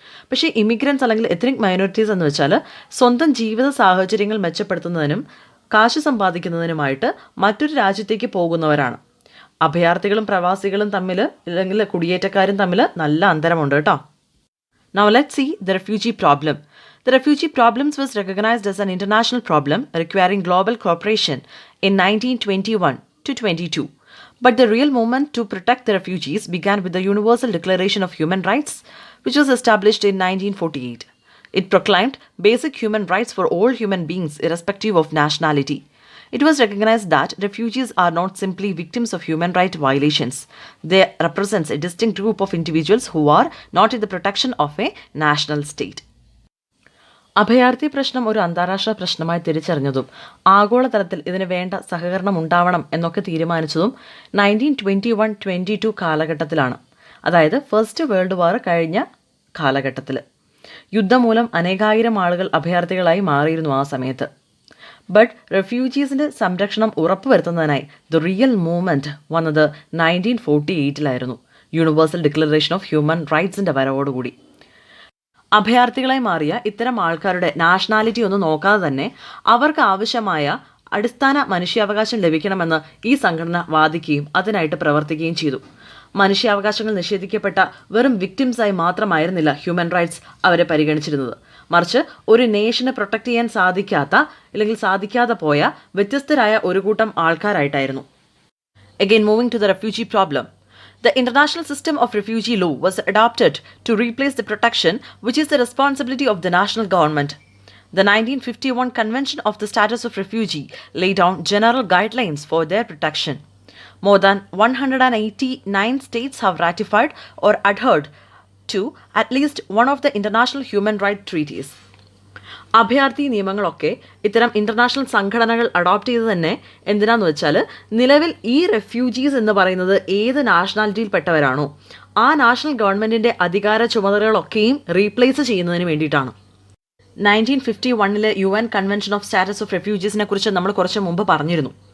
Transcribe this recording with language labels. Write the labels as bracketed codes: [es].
[ml] പക്ഷേ ഇമിഗ്രൻസ് അല്ലെങ്കിൽ ethnic minorities എന്ന് വെച്ചാൽ സ്വന്തം ജീവിത സാഹചര്യങ്ങൾ മെച്ചപ്പെടുത്തുന്നതിനും കാശ് സമ്പാദിക്കുന്നതിനുമായിട്ട് മറ്റൊരു രാജ്യത്തേക്ക് പോകുന്നവരാണ്. അഭയാർത്ഥികളും പ്രവാസികളും തമ്മിൽ അല്ലെങ്കിൽ കുടിയേറ്റക്കാരും തമ്മിൽ നല്ല അന്തരമുണ്ട് കേട്ടോ. [en] Now let's see the refugee problem. The refugee problems was recognized as an international problem requiring global cooperation in 1921 to 22. But the real movement to protect the refugees began with the Universal Declaration of Human Rights, which was established in 1948. It proclaimed basic human rights for all human beings irrespective of nationality. It was recognized that refugees are not simply victims of human rights violations. They represent a distinct group of individuals who are not in the protection of a national state. [ml] അഭയാർത്ഥി പ്രശ്നം ഒരു അന്താരാഷ്ട്ര പ്രശ്നമായി തിരിച്ചറിഞ്ഞതും ആഗോളതലത്തിൽ ഇതിന് വേണ്ട സഹകരണം ഉണ്ടാവണം എന്നൊക്കെ തീരുമാനിച്ചതും 1921-22 കാലഘട്ടത്തിലാണ്. അതായത് ഫസ്റ്റ് വേൾഡ് വാർ കഴിഞ്ഞ കാലഘട്ടത്തിൽ. യുദ്ധം മൂലം അനേകായിരം ആളുകൾ അഭയാർത്ഥികളായി മാറിയിരുന്നു ആ സമയത്ത്. ബട്ട് റെഫ്യൂജീസിൻ്റെ സംരക്ഷണം ഉറപ്പുവരുത്തുന്നതിനായി [en] the real movement [ml] വന്നത് 1948 യൂണിവേഴ്സൽ ഡിക്ലറേഷൻ ഓഫ് ഹ്യൂമൻ റൈറ്റ്സിൻ്റെ വരവോടുകൂടി. അഭയാർത്ഥികളായി മാറിയ ഇത്തരം ആൾക്കാരുടെ നാഷണാലിറ്റി ഒന്നും നോക്കാതെ തന്നെ അവർക്ക് ആവശ്യമായ അടിസ്ഥാന മനുഷ്യാവകാശം ലഭിക്കണമെന്ന് ഈ സംഘടന വാദിക്കുകയും അതിനായിട്ട് പ്രവർത്തിക്കുകയും ചെയ്തു. മനുഷ്യാവകാശങ്ങൾ നിഷേധിക്കപ്പെട്ട വെറും വിക്ടിംസായി മാത്രമായിരുന്നില്ല ഹ്യൂമൻ റൈറ്റ്സ് അവരെ പരിഗണിച്ചിരുന്നത്. മറിച്ച് ഒരു നേഷനെ പ്രൊട്ടക്റ്റ് ചെയ്യാൻ സാധിക്കാതെ പോയ വ്യത്യസ്തരായ ഒരു കൂട്ടം ആൾക്കാരായിട്ടായിരുന്നു. [en] Again, moving to the refugee problem. The international system of refugee law was adopted to replace the protection which is the responsibility of the national government. The 1951 Convention of the Status of Refugee laid down general guidelines for their protection. More than 189 states have ratified or adhered to at least one of the international human rights treaties. [ml] അഭയാർത്ഥി നിയമങ്ങളൊക്കെ ഇത്തരം international സംഘടനകൾ adopt ചെയ്ത് തന്നെ എന്തിനാന്ന് വെച്ചാൽ നിലവിൽ ഈ റെഫ്യൂജീസ് എന്ന് പറയുന്നത് ഏത് നാഷണാലിറ്റിയിൽപ്പെട്ടവരാണോ ആ നാഷണൽ ഗവൺമെൻറ്റിൻ്റെ അധികാര ചുമതലകളൊക്കെയും റീപ്ലേസ് ചെയ്യുന്നതിന് വേണ്ടിയിട്ടാണ്. 1951 UN convention of status of റെഫ്യൂജീസിനെ കുറിച്ച് നമ്മൾ കുറച്ച് മുമ്പ് പറഞ്ഞിരുന്നു.